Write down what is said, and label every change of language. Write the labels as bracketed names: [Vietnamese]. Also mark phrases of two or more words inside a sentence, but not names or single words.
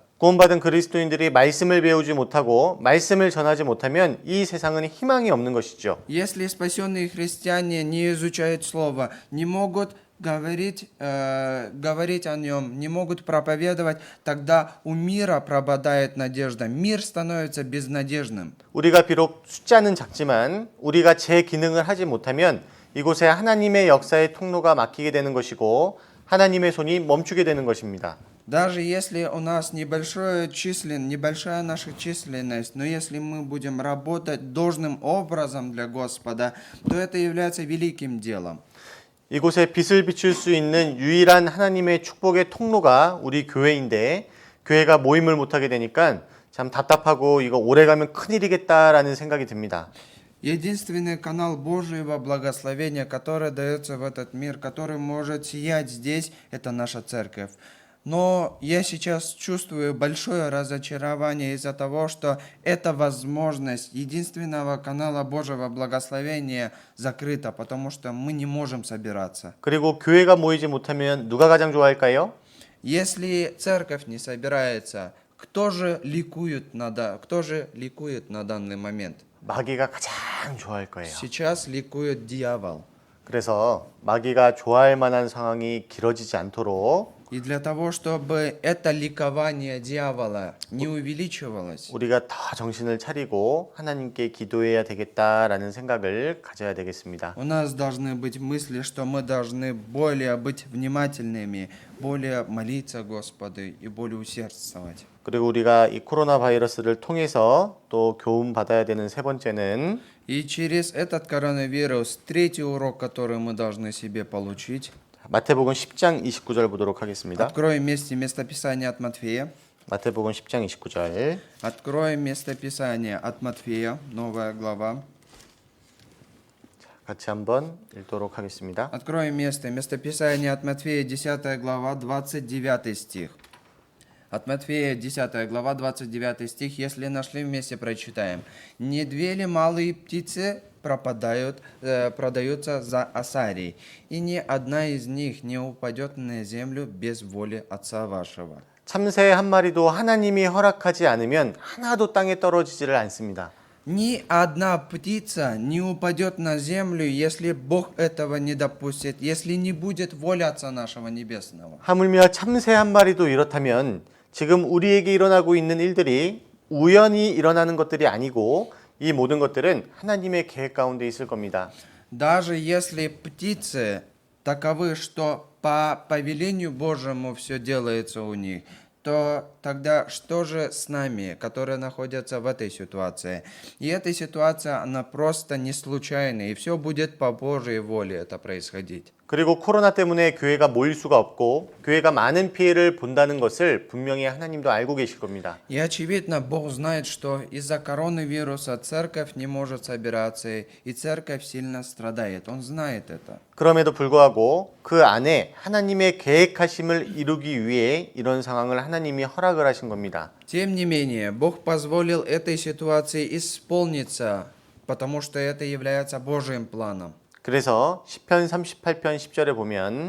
[Korean] 구원받은 그리스도인들이 말씀을 배우지 못하고 말씀을 전하지 못하면 이 세상은 희망이 없는 것이죠. [Russian] Если спасенные христиане не изучают Слово, не могут говорить о нем, не могут проповедовать, тогда у мира пропадает надежда. Мир становится безнадежным. [Korean] 우리가 비록 숫자는 작지만 우리가 제 기능을 하지 못하면 이곳에 하나님의 역사의 통로가 막히게 되는 것이고 하나님의 손이 멈추게 되는 것입니다. [Russian] Даже если у нас небольшая наша численность, но если мы будем работать должным образом для Господа, то это является великим делом. [Korean] 이곳에 빛을 비출 수 있는 유일한 하나님의 축복의 통로가 우리 교회인데 교회가 모임을 못하게 되니까 참 답답하고 이거 오래가면 큰일이겠다라는 생각이 듭니다. [Russian] Единственный канал Божьего благословения, который дается в этот мир, который может сиять здесь, это наша церковь. Но я сейчас чувствую большое разочарование из-за того, что эта возможность единственного канала Божьего благословения закрыта, потому что мы не можем собираться. [Korean] 그리고 교회가 모이지 못하면 누가 가장 좋아할까요? [Russian] Если церковь не собирается, кто же ликует на данный момент? [Korean] 마귀가 가장 좋아할 거예요. [Russian] Сейчас ликует дьявол. [Korean] 그래서 마귀가 좋아할 만한 상황이 길어지지 않도록 [Russian] И для того, чтобы это ликование дьявола не увеличивалось, [Korean] 우리가 더 정신을 차리고 하나님께 기도해야 되겠다라는 생각을 가져야 되겠습니다. [Russian] у нас должны быть мысли, что мы должны более быть внимательными, более молиться Господу и более усердствовать. [Korean] 그리고 우리가 이 코로나 바이러스를 통해서 또 교훈 받아야 되는 세 번째는 [Russian] И через этот коронавирус, третий урок, который мы должны себе получить. [Korean] 마태복음 10장 29절 보도록 하겠습니다. [Russian] Откроем вместе местописание от Матфея. [Korean] 마태복음 10장 29절. [Russian] Откроем местописание от Матфея, новая глава. [Korean] 같이 한번 읽도록 하겠습니다. [Russian] Откроем местописание от Матфея, 10 глава, 29 стих. От Матфея, 10 глава, 29 стих. Если нашли, вместе прочитаем. «Не две ли малые птицы продаются за осарий, и ни одна из них не упадет на землю без воли Отца вашего». [Korean] 참새 한 마리도 하나님이 허락하지 않으면 하나도 땅에 떨어지지를 않습니다. [Russian] Ни одна птица не упадет на землю, если Бог этого не допустит, если не будет воля Отца нашего Небесного. [Korean] 하물며 참새 한 마리도 이렇다면 지금 우리에게 일어나고 있는 일들이 우연히 일어나는 것들이 아니고 이 모든 것들은 하나님의 계획 가운데 있을 겁니다. [Russian] Даже если птицы таковы, что по повелению Божьему все делается у них, то тогда что же с нами, которые находятся в этой ситуации? И эта ситуация, она просто не случайная, и все будет по Божьей воле это происходить. [Korean] 그리고 코로나 때문에 교회가 모일 수가 없고 교회가 많은 피해를 본다는 것을 분명히 하나님도 알고 계실 겁니다. [Russian] И очевидно, Бог знает, что из-за коронавируса церковь не может собираться, и церковь сильно страдает. Он знает это. [Korean] 그럼에도 불구하고 그 안에 하나님의 계획하심을 이루기 위해 이런 상황을 하나님이 허락을 하신 겁니다. [Russian] Тем не менее, Бог позволил этой ситуации исполниться, потому что это является Божьим планом. [Korean] 그래서 시편 38편 10절에 보면